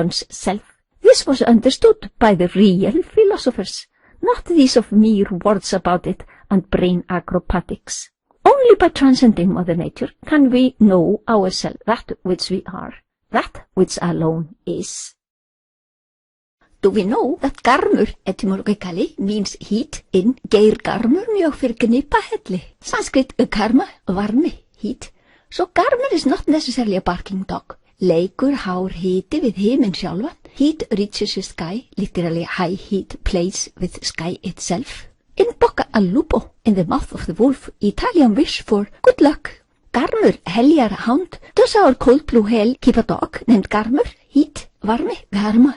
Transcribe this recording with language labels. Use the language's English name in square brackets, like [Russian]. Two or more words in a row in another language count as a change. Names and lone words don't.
[English] This was understood by the real philosophers, not these of mere words about it and brain acrobatics. Only by transcending Mother Nature can we know ourselves, that which we are, that which alone is. Do we know that garmur etymologically means heat in [Icelandic] geir garmur mjög fyrir gnipa helli? [English] Sanskrit karma, varmi, heat. So garmur is not necessarily a barking dog. [Icelandic] Leikur hár hiti við himinn sjálfan. [English] Heat reaches the sky, literally high heat plays with sky itself. [Italian] In bocca al lupo, [English] in the mouth of the wolf, Italian wish for good luck. Garmur, heljar hound. Does our cold blue hell keep a dog named Garmur? Heat, varmi, garma.